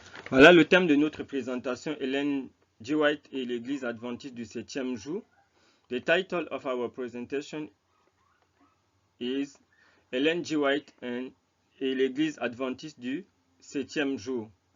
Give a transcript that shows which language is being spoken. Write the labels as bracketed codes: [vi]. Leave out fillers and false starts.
[fr] Voilà le thème de notre présentation, Ellen G. White et l'Église adventiste du septième jour. [en] The title of our presentation is Ellen G. [fr] White et l'Église adventiste du septième jour.